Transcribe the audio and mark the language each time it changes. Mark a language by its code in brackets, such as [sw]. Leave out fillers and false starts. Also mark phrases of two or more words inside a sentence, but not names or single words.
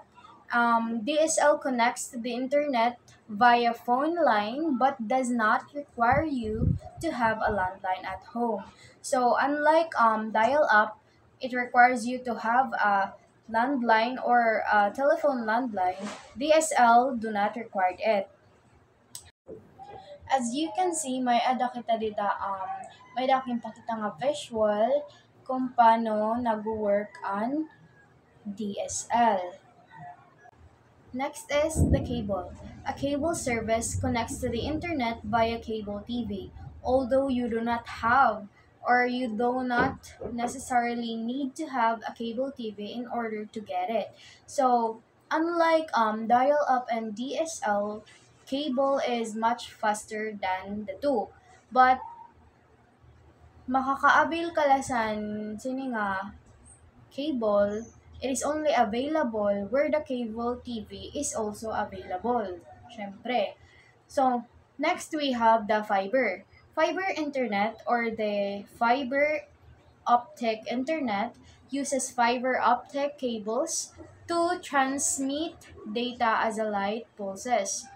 [en] DSL connects to the internet via phone line but does not require you to have a landline at home. So unlike dial-up, it requires you to have a landline or a telephone landline. DSL do not require it. As you can see, [hil] may ada kita nga visual kung paano nag-work ang DSL. [en] Next is the cable. A cable service connects to the internet via cable TV. Although you do not have or you do not necessarily need to have a cable TV in order to get it. So, unlike dial-up and DSL, cable is much faster than the two. But [hil] makaka-avail ka lasan sini nga cable, [en] it is only available where the cable TV is also available. Syempre. So, next we have the fiber. Fiber internet or the fiber optic internet uses fiber optic cables to transmit data as a light pulses.